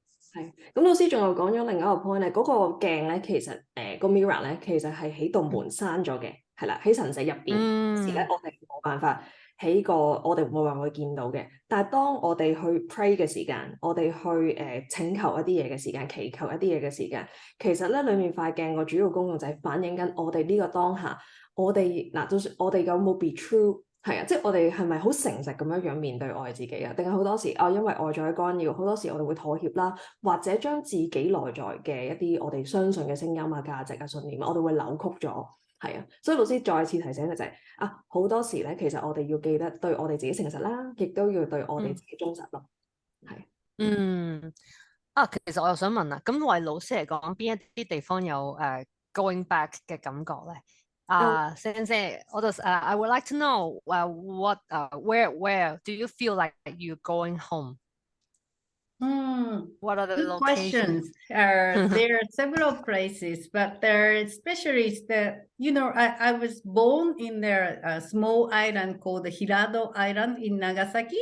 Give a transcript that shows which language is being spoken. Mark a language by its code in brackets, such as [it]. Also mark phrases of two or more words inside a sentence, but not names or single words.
[yue] 係，咁老師仲有講咗另一個 point 咧，嗰個鏡咧其實個 mirror 咧其實係喺道門閂咗嘅，係啦，喺神社入邊時咧我哋冇辦法我哋冇辦法見到嘅。但係當我哋去 pray 嘅時間，我哋去請求一啲嘢嘅時間，祈求一啲嘢嘅時間，其實咧裡面塊鏡個主要功用就係反映緊我哋呢個當下，我哋就算我哋有冇 [en] be true。 [yue] 係啊，即係我哋係咪好誠實咁樣面對愛自己啊？定係好多時因為外在嘅干擾，好多時我哋會妥協啦，或者將自己內在嘅一啲我哋相信嘅聲音啊、價值啊、信念，我哋會扭曲咗。係啊，所以老師再次提醒嘅就係好多時咧，其實我哋要記得對我哋自己誠實啦，亦都要對我哋自己忠實咯。係。其實我又想問啦，咁為老師嚟講，邊一啲地方有 [en] going back [yue] 嘅感覺咧？ [en] Sensei, I would like to know where do you feel like you're going home? What are the Good locations? questions. There are several places, but there especially is I was born in a small island called the Hirado Island in Nagasaki.